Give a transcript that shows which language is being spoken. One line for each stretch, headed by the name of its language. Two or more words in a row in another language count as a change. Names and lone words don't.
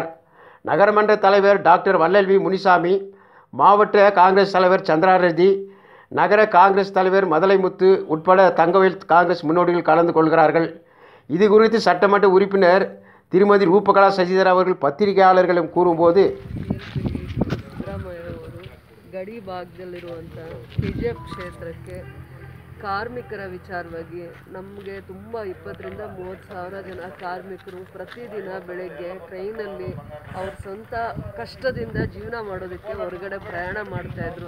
Tamil: நகரமன்ற தலைவர் டாக்டர் வல்லல் வி முனிசாமி, மாவட்ட காங்கிரஸ் தலைவர் சந்திராரெட்டி, நகர காங்கிரஸ் தலைவர் மதலைமுத்து உட்பட தங்கவயல் காங்கிரஸ் முன்னோடிகள் கலந்து கொள்கிறார்கள். இது குறித்து சட்டமன்ற உறுப்பினர் திருமதி ரூபகலா சசிதர் அவர்கள் பத்திரிகையாளர்களும் கூறும்போது,
Kannada: ಗಡಿ ಭಾಗದಲ್ಲಿರುವಂಥ ಕೆಜಿಎಫ್ ಕ್ಷೇತ್ರಕ್ಕೆ ಕಾರ್ಮಿಕರ ವಿಚಾರವಾಗಿ ನಮಗೆ ತುಂಬ 20,000-30,000 ಜನ ಕಾರ್ಮಿಕರು ಪ್ರತಿದಿನ ಬೆಳಗ್ಗೆ ಟ್ರೈನಲ್ಲಿ ಅವ್ರ ಸ್ವಂತ ಕಷ್ಟದಿಂದ ಜೀವನ ಮಾಡೋದಕ್ಕೆ ಹೊರಗಡೆ ಪ್ರಯಾಣ ಮಾಡ್ತಾಯಿದ್ರು.